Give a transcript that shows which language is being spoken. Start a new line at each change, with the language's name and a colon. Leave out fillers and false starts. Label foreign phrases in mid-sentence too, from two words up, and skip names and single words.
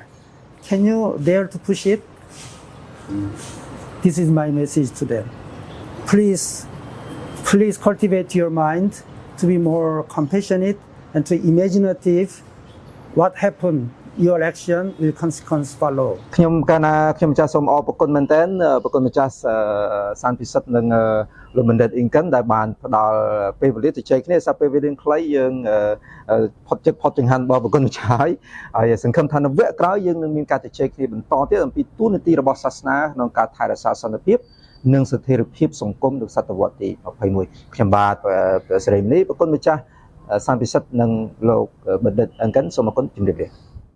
English: Can you dare to push it? This is my message to them. Please cultivate your mind to be more compassionate and to imaginative. What happened, your action will consequence follow.
Khmer: ខ្ញុំកាលណាខ្ញុំម្ចាស់សូមអរគុណមែនតើប្រគុណម្ចាស់សានពិសិដ្ឋនិងលោកបណ្ឌិតអ៊ីងកិនដែលបានផ្ដល់ពេលវេលាជជែកគ្នាសារពេលវេលាខ្លីយើងផុតចិត្តផុតចង្ហាន់របស់ប្រគុណម្ចាស់ហើយសង្ឃឹមថានៅវគ្គក្រោយយើងនឹងមានការជជែកគ្នាបន្តទៀតអំពីទូនាទីរបស់សាសនាក្នុងការថែរក្សាសន្តិភាពនិងស្ថិរភាពសង្គមនៅសតវត្សទី21ខ្ញុំបាទសេរីមនីប្រគុណម្ចាស់សានពិសិដ្ឋនិងលោកបណ្ឌិតអ៊ីងកិនសូមអរគុណជំរាបលា